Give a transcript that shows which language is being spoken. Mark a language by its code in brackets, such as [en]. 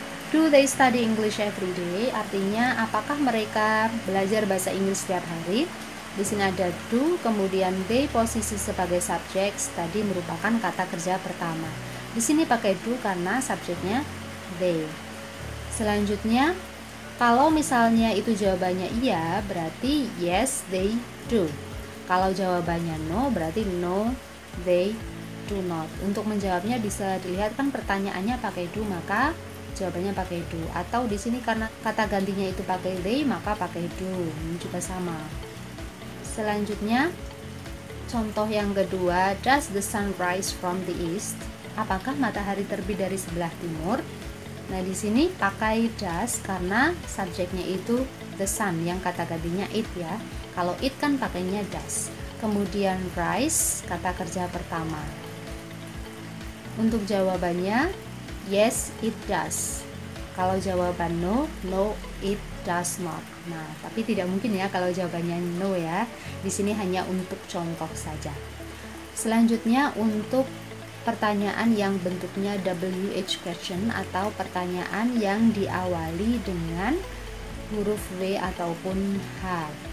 [en] Do they study English every day? [id] Artinya apakah mereka belajar bahasa Inggris setiap hari? Di sini ada do, kemudian they posisi sebagai subjek, study merupakan kata kerja pertama. Di sini pakai do karena subjeknya they. Selanjutnya, kalau misalnya itu jawabannya iya, berarti [en] yes they do. [id] Kalau jawabannya no, berarti [en] no they do not. [id] Untuk menjawabnya bisa dilihat kan pertanyaannya pakai do, maka jawabannya pakai do. Atau di sini karena kata gantinya itu pakai they, maka pakai do. Ini juga sama. Selanjutnya, contoh yang kedua, [en] does the sun rise from the east? [id] Apakah matahari terbit dari sebelah timur? Nah, di sini pakai does karena subjeknya itu the sun, yang kata gantinya it ya. Kalau it kan pakainya does. Kemudian rise, kata kerja pertama. Untuk jawabannya [en] yes it does. [id] Kalau jawaban [en] no, no it does not. [id] Nah, tapi tidak mungkin ya kalau jawabannya no ya. Di sini hanya untuk contoh saja. Selanjutnya untuk pertanyaan yang bentuknya WH question atau pertanyaan yang diawali dengan huruf W ataupun H.